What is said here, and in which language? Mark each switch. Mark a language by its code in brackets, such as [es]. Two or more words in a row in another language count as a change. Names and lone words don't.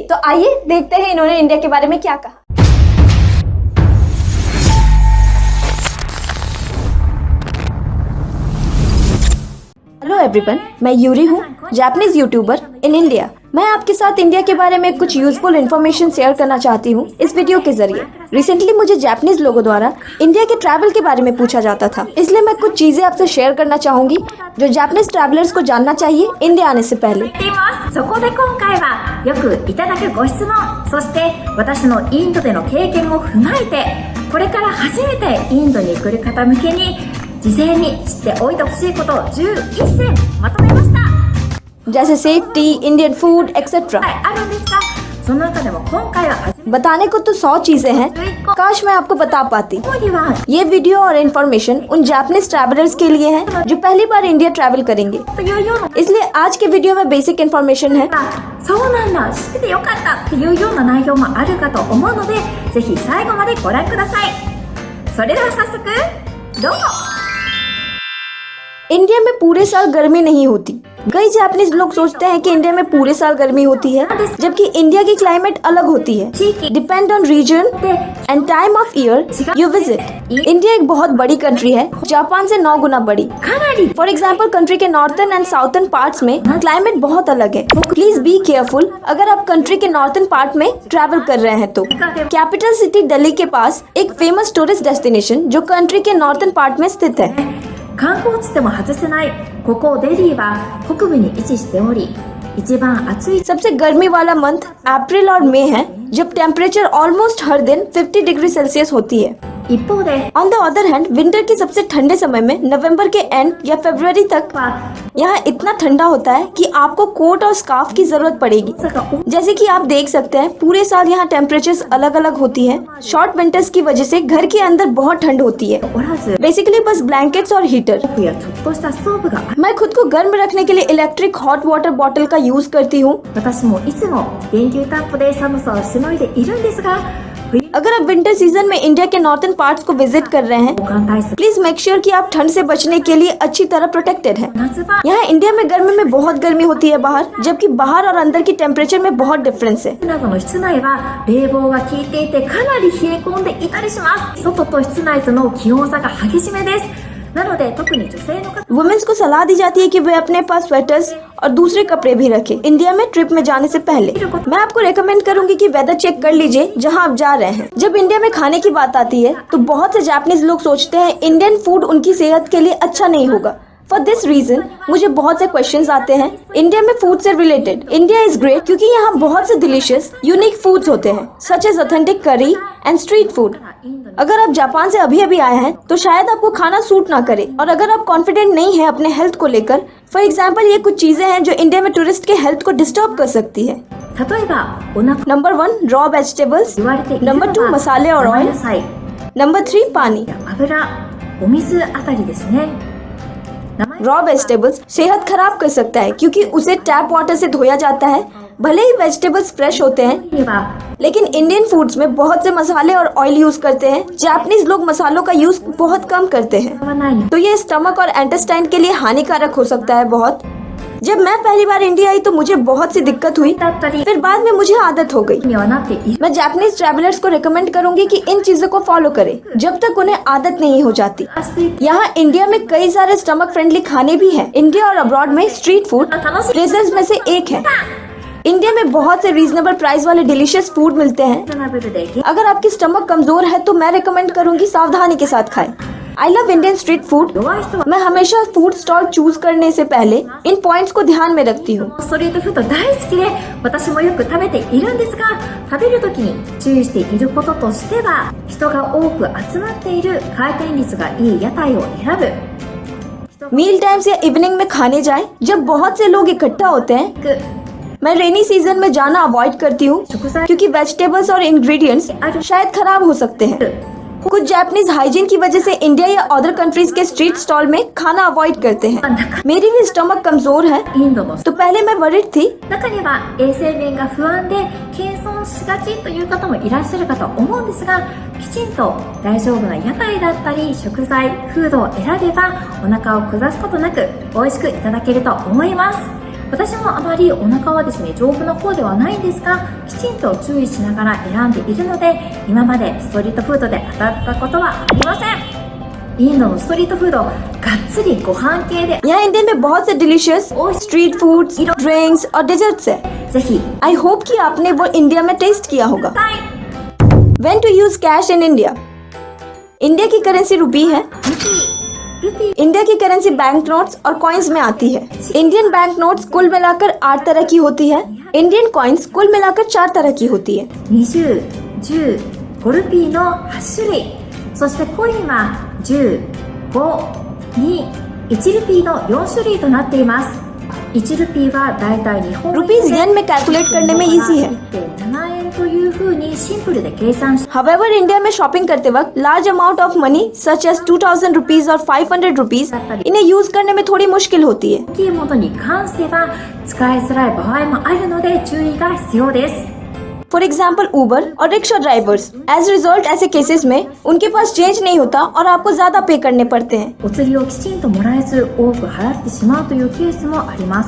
[hi] तो आइए देखते हैं इन्होंने इंडिया के बारे में क्या कहा। [en] hello everyone, [hi] मैं यूरी हूँ, [en] Japanese YouTuber in India. [hi] मैं आपके साथ इंडिया के बारे में कुछ [en] useful information [hi] शेयर करना चाहती हूँ इस वीडियो के जरिए। रिसेंटली मुझे जापानीज लोगों द्वारा इंडिया के ट्रैवल के बारे में पूछा जाता था, इसलिए मैं कुछ चीजें आपसे शेयर करना चाहूंगी जो [en] Japanese travelers [hi] को जानना चाहिए इंडिया आने से पहले। [ja] そこで今回はよくいただくご質問、そして私のインドでの経験を踏まえて、これから初めてインドに来る方向けに事前に知っておいてほしいことを11選まとめました。 [hi] जैसे [en] safety, Indian food etcetera. [ja] あるんですが、その中でも今回は [hi] बताने को तो 100 चीजें हैं, काश मैं आपको बता पाती। [ja] ここには [hi] ये वीडियो और इन्फॉर्मेशन उन [en] Japanese travelers [hi] के लिए है जो पहली बार इंडिया ट्रैवल करेंगे, [ja] というような [hi] इसलिए आज के वीडियो में [en] basic information [hi] है। [ja] そうなんだ、知っててよかったっていうような内容もあるかと思うので、ぜひ最後までご覧ください。それでは早速どうぞ。 [hi] इंडिया में पूरे साल गर्मी नहीं होती। कई जापानीज लोग सोचते हैं कि इंडिया में पूरे साल गर्मी होती है, जबकि इंडिया की क्लाइमेट अलग होती है। [en] depend on region and time of year you visit. [hi] इंडिया एक बहुत बड़ी कंट्री है, जापान से 9 गुना बड़ी। かなり [en] for example country [hi] के [en] northern and southern parts [hi] में क्लाइमेट बहुत अलग है। [en] please be careful [hi] अगर आप कंट्री के [en] northern part [hi] में ट्रैवल कर रहे हैं तो। [en] capital city [hi] दिल्ली के पास एक [en] famous tourist destination [hi] जो कंट्री के [en] northern part [hi] में स्थित है। [ja] 観光地でも外せないここデリーは北部に位置しており、一番暑い [hi] सबसे गर्मी वाला मंथ अप्रैल और मई है, जब [en] temperature almost [hi] हर दिन 50 [en] degree Celsius [hi] होती है। [ja] 一方で [en] on the other hand winter [hi] के सबसे ठंडे समय में नवंबर के एंड या फरवरी तक は यहाँ इतना ठंडा होता है कि आपको कोट और स्कार्फ की जरूरत पड़ेगी। 大阪 जैसे कि आप देख सकते हैं पूरे साल यहाँ टेम्परेचर्स अलग अलग होती हैं। [en] short winters [hi] की वजह से घर के अंदर बहुत ठंड होती है, おらず बेसिकली बस ब्लैंकेट्स और हीटर। [ja] やちょっとしたストーブがある。 [hi] मैं खुद को गर्म रखने के लिए [en] electric hot water bottle [hi] का यूज करती हूँ। [ja] 私もいつも電球タップで寒さをしのいでいるんですが、冬 [hi] अगर आप [en] winter season [hi] में इंडिया के [en] northern parts [hi] को विजिट कर रहे हैं, [ja] 防寒対策 [en] please make sure [hi] कि आप ठंड से बचने के लिए अच्छी तरह प्रोटेक्टेड हैं। 夏場 यहाँ इंडिया में गर्मी में बहुत गर्मी होती है बाहर, जबकि बाहर और अंदर की टेम्परेचर में बहुत डिफरेंस है। [ja] などの室内は冷房が効いていてかなり冷え込んでいたりします。外と室内との気温差が激しめです。なので特に女性の方 [hi] वुमेन्स को सलाह दी जाती है कि वे अपने पास स्वेटर्स और दूसरे कपड़े भी रखें इंडिया में ट्रिप में जाने से पहले। मैं आपको रेकमेंड करूंगी कि [en] weather check [hi] कर लीजिए जहां आप जा रहे हैं। जब इंडिया में खाने की बात आती है तो बहुत से जापानीज लोग सोचते हैं [en] Indian food [hi] उनकी सेहत के लिए अच्छा नहीं होगा। [en] for this reason [hi] मुझे बहुत से क्वेश्चंस आते हैं इंडिया में फूड से रिलेटेड। [en] India is great [hi] क्योंकि यहाँ बहुत से [en] delicious unique foods [hi] होते हैं [en] such as authentic curry and street food. [hi] अगर आप जापान से अभी अभी आए हैं तो शायद आपको खाना सूट ना करे, और अगर आप कॉन्फिडेंट नहीं है अपने हेल्थ को लेकर, [en] for example [hi] ये कुछ चीजें हैं जो इंडिया में टूरिस्ट के हेल्थ को डिस्टर्ब कर सकती है। [ja] 例えばお腹 [en] number 1 raw vegetables, [ja] 言われているの [hi] नंबर 2 は मसाले और 生 ऑयल, 野菜、 नंबर 3 पानी। [ja] 油、お水あたりですね。生 [en] raw vegetables [hi] सेहत खराब कर सकता है क्योंकि उसे [en] tap water [hi] से धोया जाता है। भले ही वेजिटेबल्स फ्रेश होते हैं, [ja] 野は [hi] लेकिन [en] Indian foods [hi] में बहुत से मसाले और ऑयल यूज करते हैं। जापानीज लोग मसालों का यूज बहुत कम करते हैं, [ja] 使わないの [hi] तो ये स्टमक और इंटेस्टाइन के लिए हानिकारक हो सकता है बहुत। जब मैं पहली बार इंडिया आई तो मुझे बहुत सी दिक्कत हुई, [ja] だったり [hi] फिर बाद में मुझे आदत हो गई। [ja] にはなっている。 [hi] मैं [en] Japanese travelers [hi] को रिकमेंड करूंगी कि इन चीजों को फॉलो करें जब तक उन्हें आदत नहीं हो जाती। [ja] していく [hi] यहाँ इंडिया में कई सारे [en] stomach friendly [hi] खाने भी हैं। इंडिया और अब्रॉड में [en] street food [hi] 楽しい प्लेसेस में से एक है। इंडिया में बहुत से [en] reasonable price [hi] वाले [en] delicious food [hi] मिलते हैं। [ja] リーズナブルで [hi] अगर आपकी स्टमक कमजोर है तो मैं रिकमेंड करूंगी सावधानी के साथ खाएं। [en] I love Indian street food. [ja] 弱い人は [hi] मैं हमेशा [en] food stall choose [hi] करने से पहले इन पॉइंट्स को ध्यान में रखती हूँ। [ja] ストリートフード大好きで私もよく食べているんですが、食べる時に注意していることとしては、人が多く集まっている回転率がいい屋台を選ぶ、 [en] meal times [hi] या इवनिंग में खाने जाएं जब बहुत से लोग इकट्ठा होते हैं। मैं [en] rainy season [hi] में जाना अवॉइड करती हूँ क्योंकि वेजिटेबल्स और इंग्रेडिएंट्स शायद खराब हो सकते हैं। कुछ जापानीज हाइजीन की वजह से इंडिया या [en] other countries [hi] के [en] street stall [hi] में खाना अवॉइड करते हैं। मेरी भी स्टमक कमजोर है [ja] インドの [hi] तो पहले मैं वरिड थी। [ja] 中には衛生面が不安で謙遜しがちという方もいらっしゃるかと思うんですが、きちんと大丈夫な屋台だったり食材、フードを選べばお腹を下すことなく美味しくいただけると思います。私もあまりお腹はですね丈夫な方ではないんですが、きちんと注意しながら選んでいるので、今までストリートフードで当たったことはありません。インドのストリートフードがっつりご飯系で [hi] यहाँ इंडिया में बहुत से [en] delicious street foods, [hi] ड्रिंक्स और डेजर्ट्स है। ぜひ [en] I hope [hi] कि आपने वो इंडिया में टेस्ट किया होगा। はい [en] When to use cash in India? [hi] इंडिया की करेंसी रुपी है। ルピー इंडिया की करेंसी [en] bank notes [hi] और कॉइन्स में आती है। [en] Indian bank notes [hi] कुल मिलाकर 8 तरह की होती है। इंडियन कॉइन्स कुल मिलाकर 4 तरह की होती है। [ja] 20、10、5 ルピーの8種類、そしてコインは10、5、2、1ルピーの4種類となっています。1ルピーはだいたい日本円で [hi] रुपीज येन में कैलकुलेट करने में इजी है। [ja] 1.7 円というふうにシンプルで計算し [hi] However, इंडिया में शॉपिंग करते वक्त [en] large amount of money such as 2000 rupees [hi] और 500 रुपीज इन्हें यूज करने में थोड़ी मुश्किल होती है। [ja] 大きいものに関しては使いづらい場合もあるので注意が必要です。 [en] for example [hi] उबर और रिक्शा ड्राइवर्स, [en] as result [hi] ऐसे केसेस में उनके पास चेंज नहीं होता और आपको ज्यादा पे करने पड़ते हैं। [ja] お釣りをきちんともらえず多く払ってしまうというケースもあります。